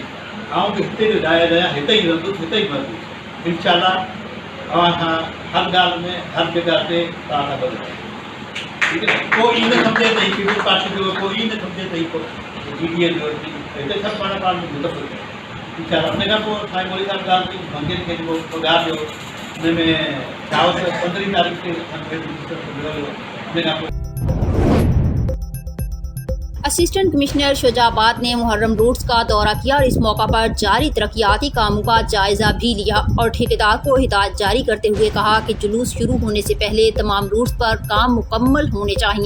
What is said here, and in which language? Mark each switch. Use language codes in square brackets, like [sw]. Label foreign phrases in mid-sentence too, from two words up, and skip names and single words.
[sd] ऐं बि हिते जो जाइज़ आहियां, हिते ई रहंदुसि, हिते ई मरंदुसि, इंशाअल्लाह तव्हां खां हर ॻाल्हि में हर जॻह ते तव्हां खां गॾु ठीकु आहे। कोई न सम्झे त पीपल्स पार्टी जो, कोई न सम्झे त PDA जो, हिते सभु पाण में मुतफ़क़ आहे इंशाअल्लाह। उन खां पोइ साईं मोदी साहिबु ॻाल्हि कई मंगेर खे जेको पघार ॾियो, हुन में 15 तारीख़ के [ur] اسسٹنٹ کمشنر شجاعت نے محرم روٹس کا دورہ کیا اور اس موقع پر جاری ترقیاتی کاموں کا جائزہ بھی لیا اور ٹھیکیدار کو ہدایت جاری کرتے ہوئے کہا کہ جلوس شروع ہونے سے پہلے تمام روٹس پر کام مکمل ہونے چاہیے۔